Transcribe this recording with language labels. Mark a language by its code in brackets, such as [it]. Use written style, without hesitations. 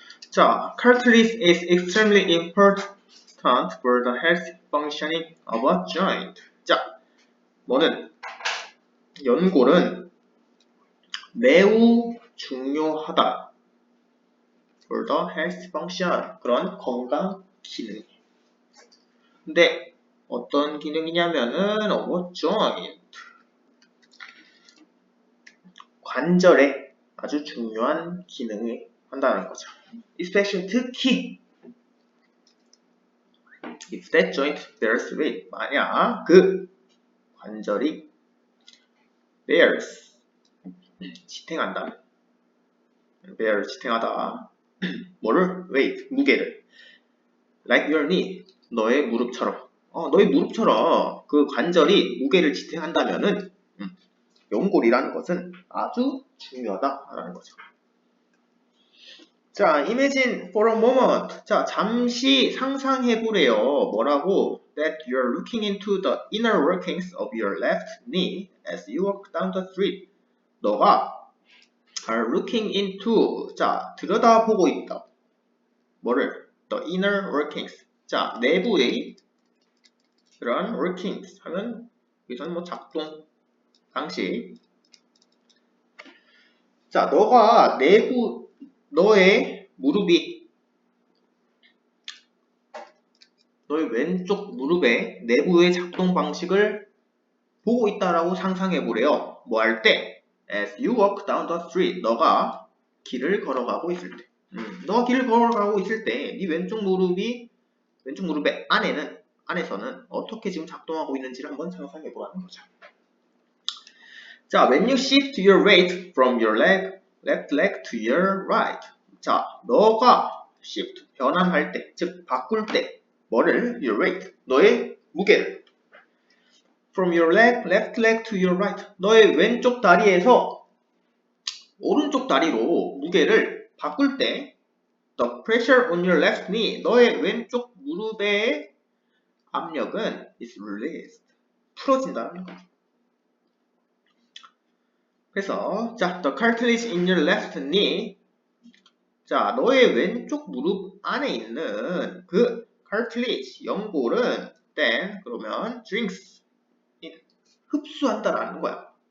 [en] 자, cartilage is extremely important for the health functioning of a joint. [ko] 자, 뭐는 연골은 매우 중요하다. [en] for the health function. [ko] 그런 건강 기능. 근데 어떤 기능이냐면은 [en] of a joint. [ko] 관절에 아주 중요한 기능을 한다는 거죠. [en] especially [ko] 특히 [en] if that joint bears weight. [ko] 만약 그 관절이 [en] bears [ko] 지탱한다면 bear 지탱하다 뭐를? [en] weight, [ko] 무게를. [en] like your knee, [ko] 너의 무릎처럼. 너의 무릎처럼 그 관절이 무게를 지탱한다면은 연골이라는 것은 아주 중요하다라는 거죠. 자, [en] imagine for a moment. [ko] 자, 잠시 상상해 보래요. 뭐라고? [en] That you're looking into the inner workings of your left knee as you walk down the street. [ko] 너가 [en] are looking into. [ko] 자, 들여다보고 있다. 뭐를? [en] The inner workings. [ko] 자, 내부의 그런 workings 하면 여기서는 뭐 작동 방식. 자, 너가 내부 너의 무릎이 너의 왼쪽 무릎의 내부의 작동 방식을 보고 있다라고 상상해 보래요. 뭐 할 때? [en] As you walk down the street. [ko] 너가 길을 걸어가고 있을 때. 너가 길을 걸어가고 있을 때 네 왼쪽 무릎의 안에서는 어떻게 지금 작동하고 있는지를 한번 상상해 보라는 거죠. [en] 자, when you shift your weight from your left leg to your right. [ko] 자, 너가 shift, 변환할 때, 즉 바꿀 때 뭐를? [en] your weight, [ko] 너의 무게를 [en] from your left leg to your right. [ko] 너의 왼쪽 다리에서 오른쪽 다리로 무게를 바꿀 때 [en] the pressure on your left knee. [ko] 너의 왼쪽 무릎의 압력은 [en] is released. [ko] 풀어진다는 거죠. [en] 그래서 자, the cartilage in your left knee. [ko] 자, 너의 왼쪽 무릎 안에 있는 그 cartilage, 연골은 then 그러면 [en] drinks, [ko] 흡수한다라는 거야.